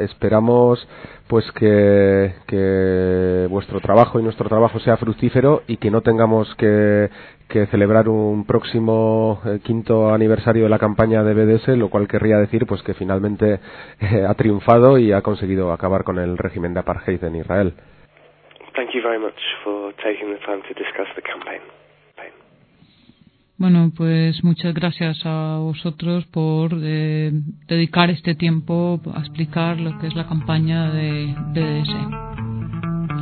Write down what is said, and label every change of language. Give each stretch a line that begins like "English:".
Spanish: Esperamos pues que vuestro trabajo y nuestro trabajo sea fructífero y que no tengamos que celebrar un próximo quinto aniversario de la campaña de BDS, lo cual querría decir pues que finalmente ha triunfado y ha conseguido acabar con el régimen de apartheid en Israel.
English: Thank you very much for taking the time to discuss the campaign.
Spanish: Bueno, pues muchas gracias a vosotros por dedicar este tiempo a explicar lo que es la campaña de BDS.